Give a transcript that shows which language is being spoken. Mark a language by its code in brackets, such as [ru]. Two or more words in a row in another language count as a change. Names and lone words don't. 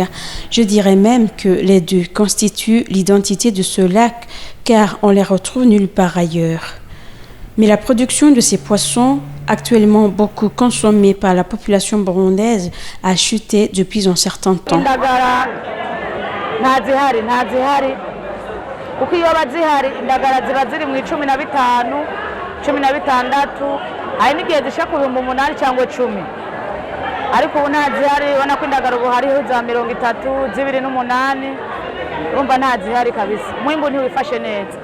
[fr] Je dirais même que les deux constituent l'identité de ce lac car on les retrouve nulle part ailleurs. Mais la production de ces poissons, actuellement beaucoup consommés par la population burundaise, a chuté depuis un certain temps. [rw] Kuko iyo bazihari indagara ziba ziri mu 15 16 hari n'igihe zisha ku 8 cyangwa 10 ariko ubu ntazihari ubona ko indagara ubu hariho za 30 28 urumva ntazihari kabisa umwimbu ntiwifashe neza